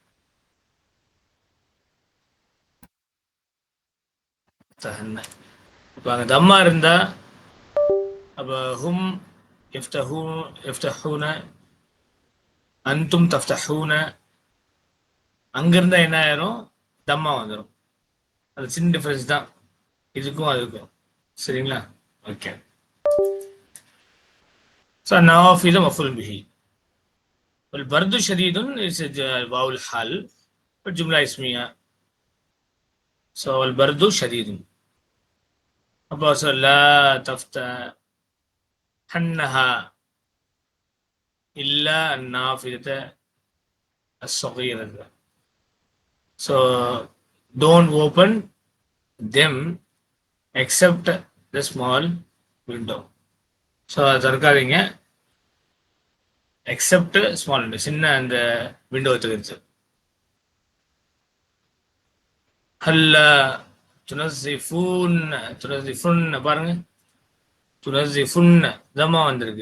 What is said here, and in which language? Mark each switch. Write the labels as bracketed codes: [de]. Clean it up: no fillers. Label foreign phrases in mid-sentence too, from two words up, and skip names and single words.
[ta] இப்போ அங்கே தம்மா இருந்தா அப்போ [ar] هم يفتحون أنتم تفتحون, [ta] அங்கே இருந்தால் என்ன ஆயிரும், தம்மா வந்துடும். அது சின்ன டிஃபரன்ஸ் தான் இதுக்கும் அதுக்கும். [ar] சரிங்களா? [en] okay. so [ar] نوافذ مفعول به. والبرد شديد is واو الحال والجملة اسمية. so البرد شديد. [ta] அப்போ [ar] لا تفتحنها إلا النافذة الصغيرة. [en] so don't open them except the small window. [ta] so திறக்காதீங்க [en] except small window, [ta] சின்ன அந்த விண்டோ தெரிஞ்சு. ஹல்ல துனஸிஃபூன் பாருங்க, துனஸிஃபுன் தமா வந்திருக்கு.